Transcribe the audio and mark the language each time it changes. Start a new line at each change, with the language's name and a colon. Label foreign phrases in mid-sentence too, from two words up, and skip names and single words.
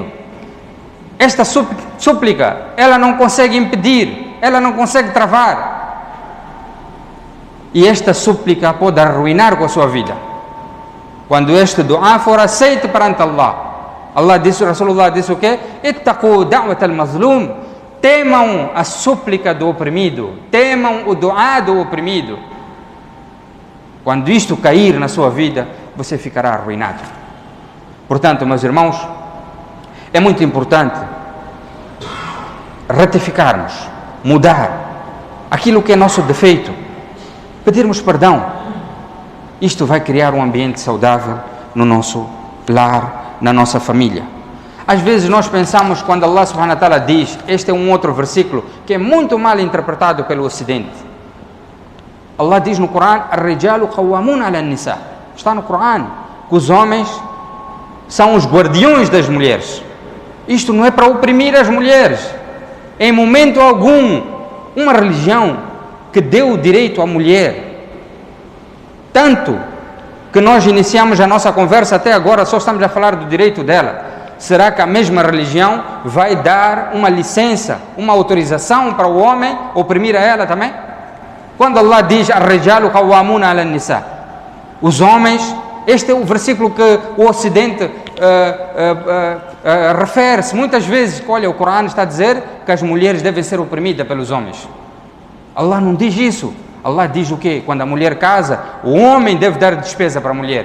Portuguese: Esta súplica, ela não consegue impedir, ela não consegue travar. E esta súplica pode arruinar com a sua vida. Quando este dua for aceito perante Allah, Rasulullah disse o quê?
Arabic: اتقوا دعوة المظلوم,
Portuguese: temam a súplica do oprimido, temam o dua do oprimido. Quando isto cair na sua vida, você ficará arruinado. Portanto, meus irmãos, é muito importante retificarmos, mudar aquilo que é nosso defeito, pedirmos perdão. Isto vai criar um ambiente saudável no nosso lar, na nossa família. Às vezes nós pensamos, quando
Arabic: الله سبحانه وتعالى
Portuguese: diz, este é um outro versículo que é muito mal interpretado pelo Ocidente. Allah diz no Corão:
Arabic: الرجال قوامون على النساء.
Portuguese: Está no Corão que os homens são os guardiões das mulheres. Isto não é para oprimir as mulheres em momento algum. Uma religião que deu o direito à mulher, tanto que nós iniciamos a nossa conversa até agora, só estamos a falar do direito dela. Será que a mesma religião vai dar uma licença, uma autorização para o homem oprimir a ela também? Quando Allah diz
Arabic: الرجال قوامون على النساء,
Portuguese: os homens, este é o versículo que o Ocidente refere-se muitas vezes. Olha, o Corão está a dizer que as mulheres devem ser oprimidas pelos homens. Allah não diz isso. Allah diz o quê? Quando a mulher casa, o homem deve dar despesa para a mulher.